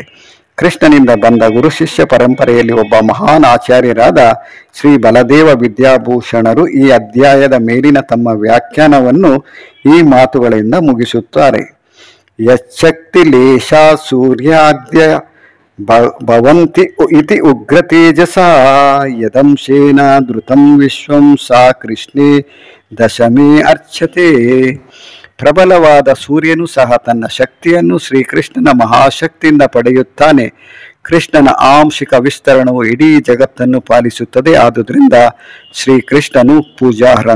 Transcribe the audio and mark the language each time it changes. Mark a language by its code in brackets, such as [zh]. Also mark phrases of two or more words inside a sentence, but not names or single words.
[kn] ಕೃಷ್ಣನಿಂದ ಬಂದ ಗುರು ಶಿಷ್ಯ ಪರಂಪರೆಯಲ್ಲಿ ಒಬ್ಬ ಮಹಾನ್ ಆಚಾರ್ಯರಾದ ಶ್ರೀ ಬಲದೇವ ವಿದ್ಯಾಭೂಷಣರು ಈ ಅಧ್ಯಾಯದ ಮೇಲಿನ ತಮ್ಮ ವ್ಯಾಖ್ಯಾನವನ್ನು ಈ ಮಾತುಗಳಿಂದ ಮುಗಿಸುತ್ತಾರೆ. [sa] ಯಚ್ಛಕ್ತಿ ಲೇಷ ಸೂರ್ಯಾದ್ಯ ಭವಂತಿ ಇತಿ ಉಗ್ರ ತೇಜಸ ಯದಂಶೇನ ಧೃತಂ ವಿಶ್ವಂ ಸಾ ಕೃಷ್ಣೇ ದಶಮೇ ಅರ್ಚ್ಯತೆ. [kn] ಪ್ರಬಲವಾದ ಸೂರ್ಯನು ಸಹ ತನ್ನ ಶಕ್ತಿಯನ್ನು ಶ್ರೀಕೃಷ್ಣನ ಮಹಾಶಕ್ತಿಯಿಂದ ಪಡೆಯುತ್ತಾನೆ. ಕೃಷ್ಣನ ಆಂಶಿಕ ವಿಸ್ತರಣವು ಇಡೀ ಜಗತ್ತನ್ನು ಪಾಲಿಸುತ್ತದೆ. ಆದುದರಿಂದ ಶ್ರೀಕೃಷ್ಣನು ಪೂಜಾರ್ಹನು.